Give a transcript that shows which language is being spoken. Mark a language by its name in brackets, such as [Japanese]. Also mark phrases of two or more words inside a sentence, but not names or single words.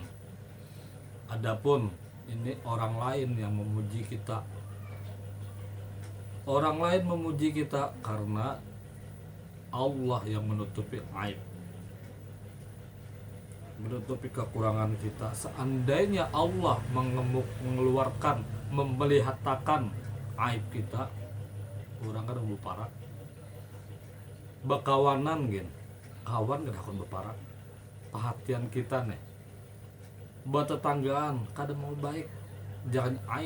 [Indonesian] Adapun ini orang lain yang memuji kita. Orang lain memuji kita karena Allah yang menutupi aib, menutupi kekurangan kita. Seandainya Allah mengeluarkan, memelihatkan aib kita, orang kan berparak. [Banjar] Bakawanan gen, kawan kan akan berparak. [Indonesian] Perhatian kita nih, bertetanggaan kadang mau baik, jangan aib.